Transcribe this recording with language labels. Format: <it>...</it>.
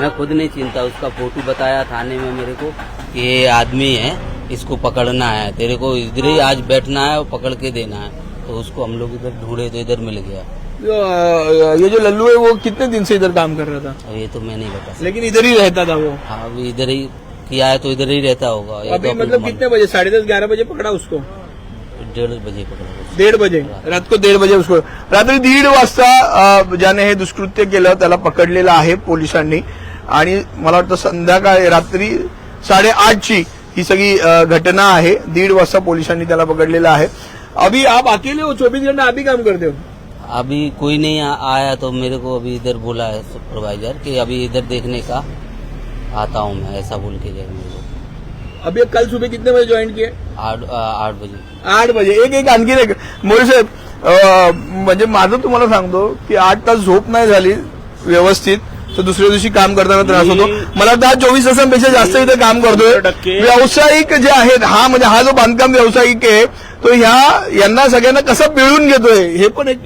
<hi>मैं खुद नहीं चिंता, उसका फोटो बताया थाने में मेरे को कि ये आदमी है, इसको पकड़ना है, तेरे को इधर ही आज बैठना है और पकड़ के देना है। तो उसको हम लोग इधर ढूंढे तो इधर मिल गया। ये जो लल्लू है वो कितने दिन से इधर काम कर रहा था? अब ये तो मैं नहीं बता सकता। लेकिन इधर ही रहता था वो? हाँ, अभी इधर ही किया है तो इधर ही रहता होगा। ये अभी तो अपने मतलब मालूम। कितने बजे? 10:30-11 बजे पकड़ा उसको? 1:30 बजे पकड़ा उसको। 1:30 बजे, रात को 1:30 बजे उसको,</hi> <mr>रात्री 1:30 वाजता ज्याने हे दुष्कृत्य केलं त्याला पकडलेलं आहे पोलिसांनी. आणि मला वाटतं संध्याकाळी रात्री 8:30ची ही सगळी घटना आहे. 1:30 वाजता पोलिसांनी त्याला पकडलेलं आहे.</mr> <hi>अभी आप अकेले हो? 24 घंटे आप ही काम करते हो? अभी कोई नहीं आया तो मेरे को अभी इधर बोला है सुपरवाइजर कि अभी इधर देखने का आता हूँ मैं, ऐसा बोल के गए मेरे को। अभी कल सुबह कितने बजे ज्वाइन किए? 8 बजे। 8 बजे.</hi> <mr>एक आणखी एक मोरे साहेब, म्हणजे माझं तुम्हाला सांगतो की 8 तास झोप नाही झाली व्यवस्थित तर दुसऱ्या दिवशी काम करताना त्रास होतो. मला वाटतं हा 24 तासांपेक्षा जास्त इथे काम करतोय. 100% व्यावसायिक जे आहेत, हा जो बांधकाम व्यावसायिक आहे तो यांना सगळ्यांना कसं पिळून घेतोय हे पण एक</mr>